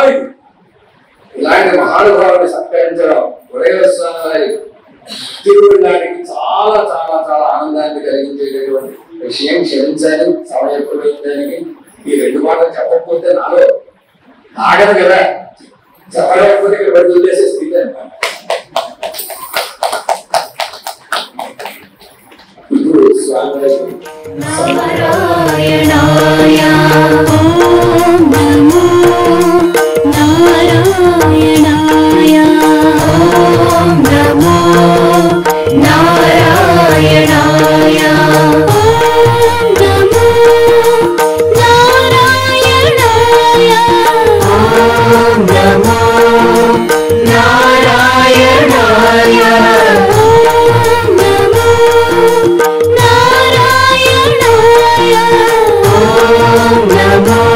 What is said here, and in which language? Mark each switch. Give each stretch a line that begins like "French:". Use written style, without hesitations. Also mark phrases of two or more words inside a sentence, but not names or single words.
Telugu: ఇలాంటి మహానుభావుని సత్కరించడం ఉదయస్వామి తిరుగుడానికి చాలా చాలా చాలా ఆనందాన్ని కలిగించేటటువంటి విషయం. క్షమించాలి సమయం దానికి. ఈ 2 మాటలు చెప్పకపోతే నాలో ఆగదు కదా, చెప్పలేకపోతే ఇక్కడ వదిలేసే స్థితి అన్నమాట. ఇప్పుడు స్వామి
Sanskrit: నారాయణాయ ఓం నమో నారాయణాయ ఓం నమో నారాయణాయ ఓం నమో నారాయణాయ ఓం నమో నారాయణాయ ఓం నమో నారాయణాయ ఓం నమో